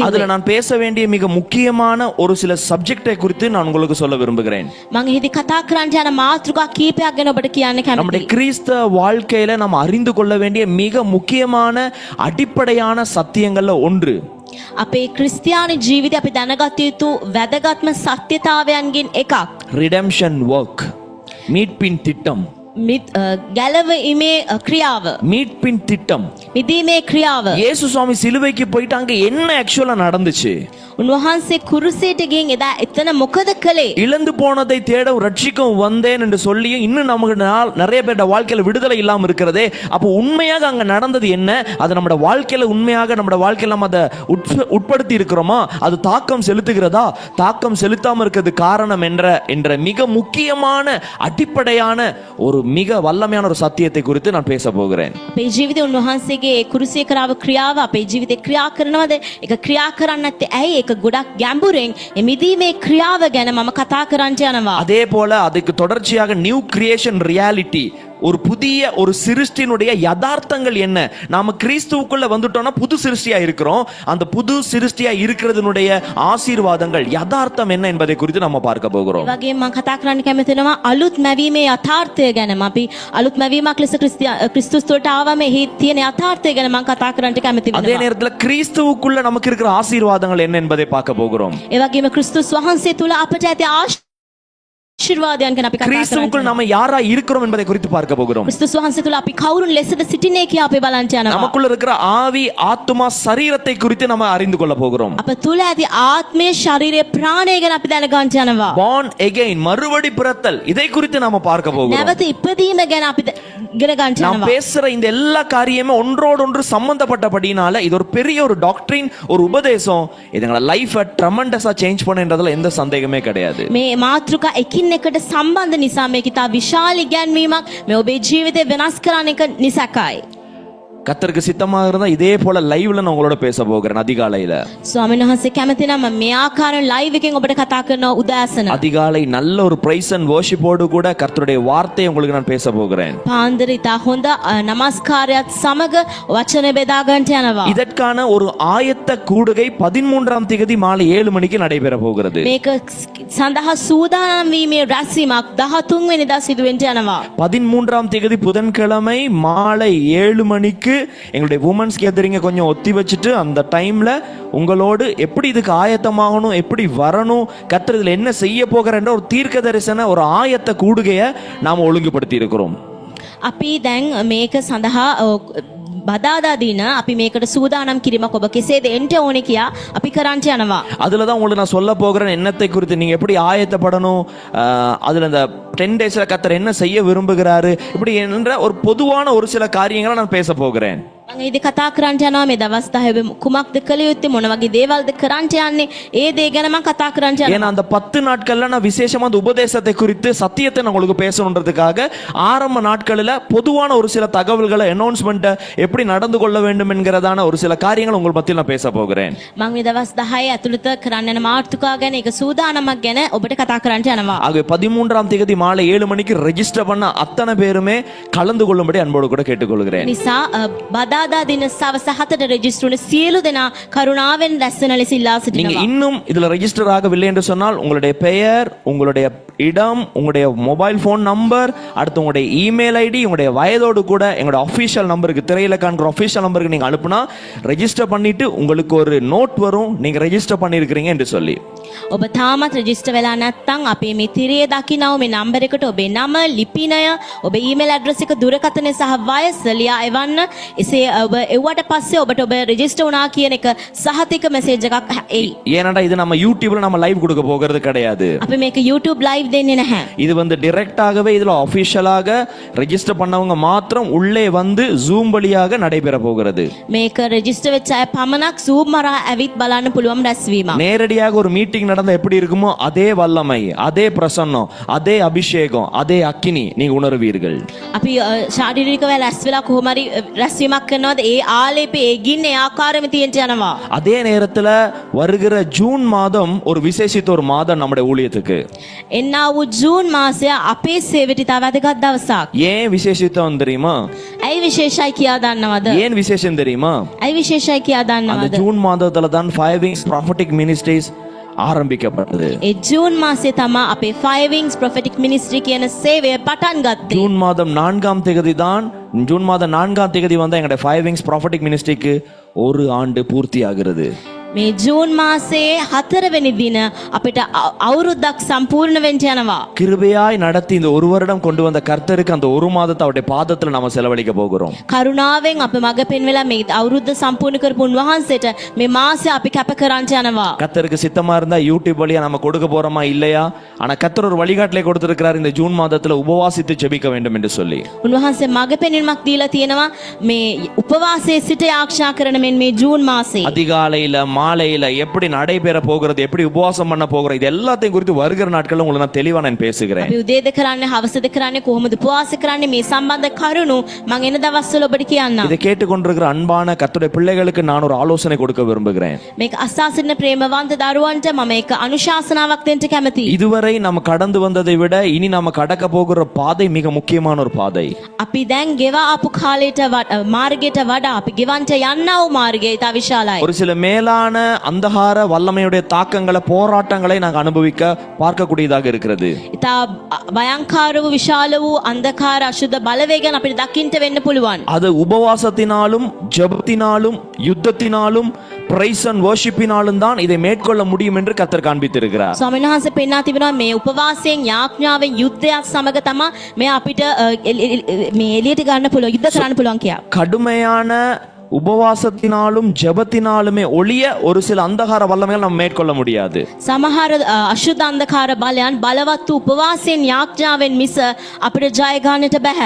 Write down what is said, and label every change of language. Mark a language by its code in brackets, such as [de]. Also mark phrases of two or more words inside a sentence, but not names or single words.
[ta] அதுல நான் பேச வேண்டிய மிக முக்கியமான ஒரு சில சப்ஜெக்டை குறித்து நான் உங்களுக்கு சொல்ல விரும்புகிறேன். [si] මම එහිදී කතා කරන්න යන මාතෘකා කීපයක් ගැන ඔබට කියන්න [ta] நம்முடைய [si] කැමතියි. [ta] கிறிஸ்தவ வாழ்க்கையில நாம் அறிந்து கொள்ள வேண்டிய மிக முக்கியமான அடிப்படையான சத்தியங்கள்ல ஒன்று, [si] අපේ ක්‍රිස්තියානි ජීවිතය අපි දැනගත යුතු වැදගත්ම සත්‍යතාවයන්ගෙන් එකක් [en] redemption work, [ta] மீட்பின் திட்டம். [si] ගැලවීමේ ක්‍රියාව [ta] மீட்பின் திட்டம். [si] මිදීමේ ක්‍රියාව [ta] இயேசு சுவாமி சிலுவைக்கு போயிட்டு அங்க என்ன ஆக்சுவலா நடந்துச்சு? උන්වහන්සේ කුරුසයට ගිහින් එදා එතන මොකද කළේ? இழந்து போனதை தேடவும் ரட்சிக்கவும் வந்தேன் என்று சொல்லியும் இன்னும் நமக்கு நிறைய பேரோட வாழ்க்கையில விடுதலை இல்லாம இருக்கிறதே. அப்போ உண்மையாக அங்க நடந்தது என்ன? அது நம்ம வாழ்க்கையில உண்மையாக நம்ம வாழ்க்கையில நம்ம அதை உட்படுத்தி இருக்கிறோமா? அது தாக்கம் செலுத்துகிறதா? தாக்கம் செலுத்தாம இருக்கிறது காரணம் என்ற மிக முக்கியமான அடிப்படையான ஒரு மிக வல்லமையான ஒரு சத்தியத்தை குறித்து நான் பேச போகிறேன். [si] අපේ ජීවිතේ උන්වහන්සේගේ කුරුසිය කරාව ක්‍රියාව අපේ ජීවිතේ ක්‍රියා කරනවද? ඒක ක්‍රියා කරන්නේ නැත්තේ ඇයි? ඒක ගොඩක් ගැඹුරෙන් මේ මිදීමේ ක්‍රියාව ගැන මම කතා කරන්න යනවා. [ta] அதே போல அதுக்கு தொடர்ச்சியாக [en] new creation reality, [ta] ஒரு புதிய ஒரு சிருஷ்டியினுடைய யதார்த்தங்கள் என்ன? நாம கிறிஸ்துவுக்குள்ள வந்துட்டோம்னா புது சிருஷ்டியா இருக்கிறோம். அந்த புது சிருஷ்டியா இருக்கிறதுனுடைய ஆசீர்வாதங்கள் யதார்த்தம் என்ன என்பதை குறித்து நம்ம பார்க்க போகிறோம். [si] ඒ වගේම මම කතා කරන්න කැමති වෙනවා අලුත් මැවීමේ යථාර්ථය ගැන. අපි අලුත් මැවීමක් ලෙස ක්‍රිස්තුස් තුළට ආවම එහි තියෙන යථාර්ථය ගැන මම කතා කරන්න කැමති [ta] அதே [si] වෙනවා. [ta] நேரத்துல கிறிஸ்துவுக்குள்ள நமக்கு இருக்கிற ஆசீர்வாதங்கள் என்ன என்பதை பார்க்க போகிறோம். [si] ඒ වගේම ක්‍රිස්තුස් වහන්සේ තුළ අපට ඇති ආශිර්වාදයන් ගැන අපි කතා [ta] கிறிஸ்துவுக்குள் [si] කරනවා. [ta] நம்ம யாரா இருக்கிறோம் என்பதை குறித்து பார்க்க போகிறோம். [si] ක්‍රිස්තුස් වහන්සේ තුළ අපි කවුරුන් ලෙසද සිටිනේ කියා අපි බලන්න යනවා. [ta] நமக்குள்ள இருக்கிற ஆவி, ஆத்துமா, சரீரத்தை குறித்து நம்ம அறிந்து கொள்ள போகிறோம். [si] අප තුළ ඇති ආත්මය, ශරීරය, ප්‍රාණය ගැන අපි දැනගන්න යනවා. [en] born again, [ta] மறுபடி பிறத்தல், இதை குறித்து நாம பார்க்க போகிறோம். [si] නැවත ඉපදීම ගැන අපි ඉගෙන ගන්න [ta] நாம் [si] යනවා. [ta] பேசுற இந்த எல்லா காரியமே ஒன்றோடு ஒன்று சம்பந்தப்பட்டபடினால இது ஒரு பெரிய ஒரு டாக்டரின், ஒரு உபதேசம். இதுங்கள [en] life tremendous change [ta] பண்ணுன்றதுல எந்த சந்தேகமே கிடையாது. [si] මේ මාතෘකා එකින් එකට සම්බන්ධ නිසා මේක ඉතා විශාල ඉගැන්වීමක් මේ ඔබේ ජීවිතේ වෙනස් කරන එක නිසායි. [ta] கர்த்தருக்கு சித்தமாக இருந்தா இதே போல லைவ்ல நான் உங்களோட பேச போகிறேன் அதிகாலையில. [si] ස්වාමීන් වහන්සේ කැමති නම් මේ ආකාරයෙන් ලයිව් එකෙන් ඔබට කතා කරනවා උදෑසන. [ta] அதிகாலை நல்ல ஒரு [en] praise and worship [ta] கூட கர்த்தருடைய வார்த்தையை உங்களுக்கு நான் பேச போகிறேன். [si] පාන්දර ඉතා හොඳ නමස්කාරයත් සමග වචනේ බෙදා ගන්නට යනවා. [ta] இதற்கான ஒரு ஆயத்த கூடுகை 13ஆம் தேதி மாலை 7 மணிக்கு நடைபெற போகிறது. [si] මේක සඳහා සූදානම් වීමේ රැස්වීමක් 13 වෙනිදා සිදු වෙන්න යනවා. [ta] 13ஆம் தேதி புதன்கிழமை மாலை 7 மணிக்கு எங்களுடைய [en] women's gathering [ta] கொஞ்சம் ஒத்தி வச்சுட்டு அந்த டைம்ல உங்களோடு எப்படி இதுக்கு ஆயத்தமாகணும், எப்படி வரணும், கர்த்தர் இதுல என்ன செய்ய போகிறன்ற ஒரு தீர்க்க தரிசன ஒரு ஆயத்த கூடுகையை நாம ஒழுங்குபடுத்தி இருக்கிறோம். [si] අපි දැන් මේක සඳහා බදාදා දින අපි මේකට සූදානම් කිරීමක් ඔබ කෙසේද එන්න ඕනේ කියා අපි කරන්න යනවා. [ta] அதுல தான் உங்களுக்கு நான் சொல்ல போகிறேன் எண்ணத்தை குறித்து, நீங்க எப்படி ஆயத்தப்படணும், அதுல இந்த 10 டேஸ்ல கர்த்தர் என்ன செய்ய விரும்புகிறாரு, இப்படி என்ற ஒரு பொதுவான ஒரு சில காரியங்களை நான் பேச போகிறேன். [si] මම ඉතින් කතා කරන්න යනවා මේ දවස් 10 කුමක්ද කළ යුත්තේ, මොන වගේ දේවල්ද කරන්න යන්නේ, ඒ දේ ගැන මම කතා කරන්න යනවා. [ta] ஏன்னா அந்த 10 நாட்கள்ல நான் விசேஷமா அந்த உபதேசத்தை குறித்து சத்தியத்தை நான் உங்களுக்கு பேசணுன்றதுக்காக ஆரம்ப நாட்களில் பொதுவான ஒரு சில தகவல்களை, அனௌன்ஸ்மெண்ட்டை எப்படி நடந்து கொள்ள வேண்டும் என்கிறதான ஒரு சில காரியங்கள் உங்கள் மத்தியில் நான் பேச போகிறேன். [si] මම මේ දවස් 10 ඇතුළත කරන්න යන මාතෘකා ගැන ඒක සූදානමක් ගැන ඔබට කතා කරන්න යනවා. [ta] ஆகவே 13ஆம் தேதி மாலை 7 மணிக்கு ரெஜிஸ்டர் பண்ண அத்தனை பேருமே கலந்து கொள்ளும்படி அன்போடு கூட கேட்டுக்கொள்கிறேன். [si] නිසා බදාදා දින සවස 7ට රෙජිස්ටර් වුණ සියලු දෙනා කරුණාවෙන් රැස්වෙන ලෙස ඉල්ලා [ta] நீங்க [si] සිටිනවා. [ta] இன்னும் இதுல ரெஜிஸ்டர் ஆகவில்லை என்று சொன்னால் உங்களுடைய பெயர், உங்களுடைய இடம், உங்களுடைய [en] mobile phone number, [ta] அடுத்து உங்களுடைய [en] email ID, [ta] உங்களுடைய வயதோடு கூட எங்களுடைய [en] official number, [ta] திரையில காண்கிற [en] official number [ta] நீங்க அனுப்புனா ரெஜிஸ்டர் பண்ணிட்டு உங்களுக்கு ஒரு நோட் வரும், நீங்க ரெஜிஸ்டர் பண்ணியிருக்கிறீங்க என்று சொல்லி. [si] ඔබ තාමත් රෙජිස්ටර් වෙලා නැත්නම් අපේ මේ තිරයේ දකින්නව මේ නම්බර එකට ඔබේ නම, ලිපිනය, ඔබේ [en] email address [si] එක, දුරකථනය සහ වයස ලියා එවන්න. එසේ ඔබ එව්වට පස්සේ ඔබට ඔබ රෙජිස්ටර් වුණා කියන එක සහතික මෙසේජ් එකක් එයි. [ta] ஏனடா இது நம்ம யூடியூப்ல நம்ம லைவ் கொடுக்க போகிறது கிடையாது. [si] අපි මේක YouTube live දෙන්නේ නැහැ. [ta] இது வந்து டைரக்டாகவே இதுல அபிஷியலாக ரெஜிஸ்டர் பண்ணவங்க மாத்திரம் உள்ளே வந்து ஜூம் வழியாக நடைபெற போகிறது. [si] මේක රෙජිස්ටර් වෙච්ච අය පමණක් Zoom මරා ඇවිත් බලන්න පුළුවන් රැස්වීමක්. [ta] நேரடியாக ஒரு மீட்டிங் நடந்தா எப்படி இருக்குமோ அதே வல்லமை, அதே பிரசன்னம், அதே அபிஷேகம், அதே அக்கினி நீங்க உணர்வீர்கள். [si] අපි ශාරීරිකව රැස් වෙලා කොහොම හරි රැස්වීමක් කරනවාද ඒ ආලේපේ ඒ ගින්න ඒ ආකාරෙම තියෙන්න යනවා. [ta] அதே நேரத்துல வருகிற ஜூன் மாதம் ஒரு விசேஷித்த ஒரு மாதம் நம்முடைய ஊழியத்துக்கு. [si] එන්නා වූ ජූන් මාසය අපේ සේවයට ඉතා වැදගත් දවසක්. [ta] ஏன் விசேஷித்தம் தெரியுமா? [si] ඇයි විශේෂයි කියා දන්නවද? [ta] ஏன் விசேஷம் தெரியுமா? [si] ඇයි විශේෂයි කියා [ta] அந்த [si] දන්නවද? [ta] ஜூன் மாதத்துல தான் 5 Wings Prophetic Ministries ஆரம்பிக்கப்பட்டது. [si] ඒ ජූන් මාසයේ තමයි අපේ 5 Wings Prophetic Ministry කියන සේවය පටන් ගත්තේ. [ta] ஜூன் மாதம் 4ஆம் தேதி தான், ஜூன் மாதம் 4ஆம் தேதி வந்தா எங்களுடைய 5 Wings Prophetic Ministryக்கு ஒரு ஆண்டு பூர்த்தி ஆகிறது. [si] මේ ජූන් මාසයේ 4 වෙනි දින අපිට අවුරුද්දක් සම්පූර්ණ වෙන්න යනවා. [ta] கிருபையாய் நடத்தி இந்த ஒரு வருடம் கொண்டு வந்த கர்த்தருக்கு அந்த ஒரு மாதத்தை அவருடைய பாதத்துல நம்ம செலவழிக்க போகிறோம். [si] කරුණාවෙන් අප මඟ පෙන්වලා මේ අවුරුද්ද සම්පූර්ණ කරපු උන්වහන්සේට මේ මාසය අපි කැප කරන්න යනවා. [ta] கர்த்தருக்கு சித்தமா இருந்தா யூடியூப் வழியா நம்ம கொடுக்க போறோமா இல்லையா, ஆனா கர்த்தர் ஒரு வழிகாட்டலை கொடுத்திருக்கிறார் இந்த ஜூன் மாதத்துல உபவாசித்து ஜெபிக்க வேண்டும் என்று சொல்லி. [si] උන්වහන්සේ මඟ පෙන්වීමක් දීලා තියෙනවා මේ උපවාසයේ සිට ආරක්ෂා කරන මේ ජූන් මාසයේ. [ta] அதிகாலையில மாலையில எப்படி நடைபெற போகிறது, எப்படி உபவாசம் பண்ண போகிறோம், இது எல்லாத்தையும் குறித்து வருகிற நாட்கள்ல உங்களுக்கு நான் தெளிவா நான் பேசுகிறேன். [si] අපි උදේද කරන්නේ හවසද කරන්නේ කොහොමද උපවාස කරන්නේ මේ සම්බන්ධ කරුණු මම එන දවස්වල ඔබට කියන්නම්. [ta] இதை கேட்டுக்கொண்டிருக்கிற அன்பான கர்த்தருடைய பிள்ளைகளுக்கு நான் ஒரு ஆலோசனை கொடுக்க விரும்புகிறேன். [si] මේක අසා සිටින ප්‍රේමවන්ත දරුවන්ට මම එක අනුශාසනාවක් දෙන්න කැමතියි. [ta] இதுவரை நம்ம கடந்து வந்ததை விட இனி நம்ம கடக்க போகிற பாதை மிக முக்கியமான ஒரு பாதை. [si] අපි දැන් ගෙවා ආපු කාලයට මාර්ගයට වඩා අපි ගෙවන්ට යන්නා වූ මාර්ගය ඉතා විශාලයි. [ta] ஒரு சில மேலான அந்தகார வல்லமையுடைய தாக்கங்களை போராட்டங்களை நாங்கள் அனுபவிக்க பார்க்கக்கூடியதாக இருக்கிறது. [si] ඉතා භයංකාර වූ විශාල වූ අන්ධකාර අශුද්ධ බලවේගයන් අපිට දකින්න වෙන්න පුළුවන්. [ta] அது உபவாசத்தினாலும் ஜெபத்தினாலும் யுத்தத்தினாலும் [en] praise and worship [ta] தான் இதை மேற்கொள்ள முடியும் என்று கர்த்தர் காண்பித்திருக்கிறார். [si] ස්වාමීන් වහන්සේ පෙන්වා තිබෙනවා මේ උපවාසයෙන් යාඥාවෙන් යුද්ධයක් සමග තමයි මේ අපිට මේ එළියට ගන්න පුළුවන් යුද්ධ කරන්න පුළුවන් කියලා. [ta] கடுமையான உபவாசத்தினாலும் ஜெபத்தினாலுமே ஒளிய ஒரு சில அந்தகார வல்லமைகள் நம்ம மேற்கொள்ள முடியாது. [si] සමහර අශුද්ධ අන්ධකාර බලයන් බලවත් වූ උපවාසයෙන් යාඥාවෙන් මිස අපිට ජය ගන්නට බෑ.